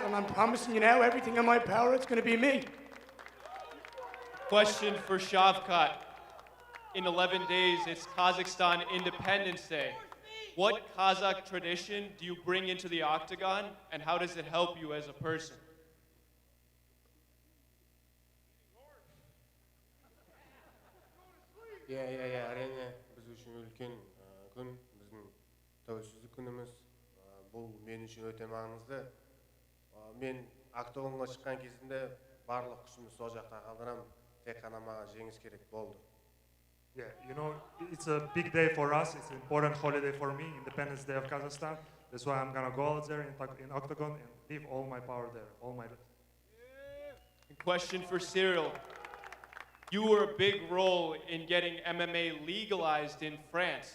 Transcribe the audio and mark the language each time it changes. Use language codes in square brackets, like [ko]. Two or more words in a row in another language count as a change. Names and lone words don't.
[en] And I'm promising you now, everything in my power, it's going to be me. Question for Shavkat. In 11 days, it's Kazakhstan Independence Day. What Kazakh tradition do you bring into the octagon, and how does it help you as a person? [kk] әрине біз үшін үлкен күн, біздің тәуелсіздік күніміз. Бұл мен үшін өте маңызды. Мен октагонға шыққан кезінде барлық күшімді сол жақта қалдырамын. Тек қана маған жеңіс керек болды. [en] Yeah, you know, it's a big day for us. It's an important holiday for me, Independence Day of Kazakhstan. That's why I'm gonna go out there in octagon and leave all my power there, all my. Question for Ciryl. You were a big role in getting MMA legalized in France.